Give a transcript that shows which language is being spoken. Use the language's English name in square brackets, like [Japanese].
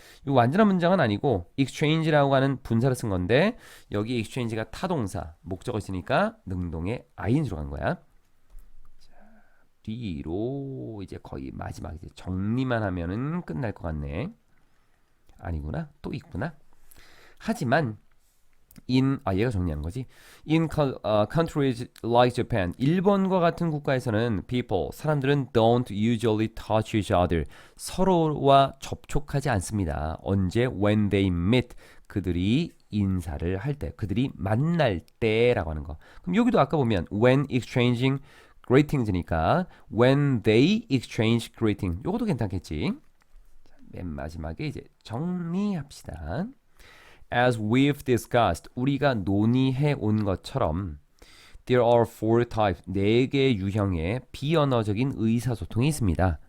[Korean] 이 완전한 문장은 아니고 exchange라고 하는 분사를 쓴 건데, 여기 exchange가 타동사, 목적어 있으니까 능동의 ing로 간 거야. 자, 뒤로 이제 거의 마지막 이제 정리만 하면은 끝날 것 같네. 아니구나, 또 있구나. 하지만 얘가 정리하는 거지. [English] In countries like Japan, [Korean] 일본과 같은 국가에서는 [English] people, [Korean] 사람들은 [English] don't usually touch each other, [Korean] 서로와 접촉하지 않습니다. 언제? [English] When they meet, [Korean] 그들이 인사를 할 때, 그들이 만날 때라고 하는 거. 그럼 여기도 아까 보면 [English] when exchanging greetings니까 when they exchange greeting, [Korean] 요것도 괜찮겠지. 맨 마지막에 이제 정리합시다. [English] As we've discussed, [Korean] 우리가 논의해 온 것처럼 [English] there are four types, [Korean] 4개의 유형의 비언어적인 의사소통이 있습니다.